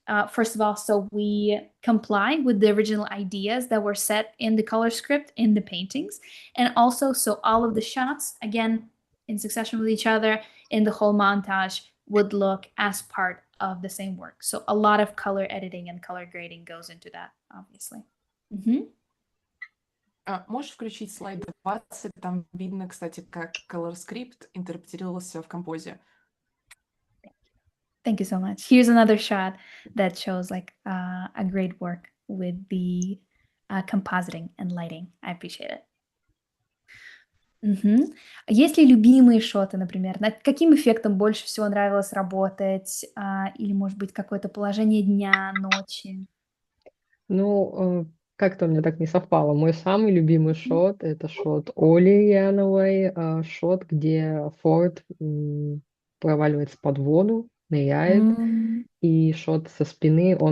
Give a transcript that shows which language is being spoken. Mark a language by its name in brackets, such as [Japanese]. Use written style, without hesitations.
[English] First of all, so we comply with the original ideas that were set in the color script in the paintings. And also, so all of the shots, again, in succession with each other in the whole montage would look as part of the same work. So a lot of color editing and color grading goes into that, obviously. [Russian] Можешь включить слайд 20? Там видно, кстати, как color script интерпретировался в композе. [English] Thank you so much. Here's another shot that shows like a great work with the compositing and lighting. I appreciate it. [Russian] Есть ли любимые шоты, например? Над каким эффектом больше всего нравилось работать? Или, может быть, какое-то положение дня, ночи? Ну, как-то у меня так не совпало. Мой самый любимый шот — это шот Оли Яновой, шот, где Форд проваливается под воду, ныряет, и шот со спины.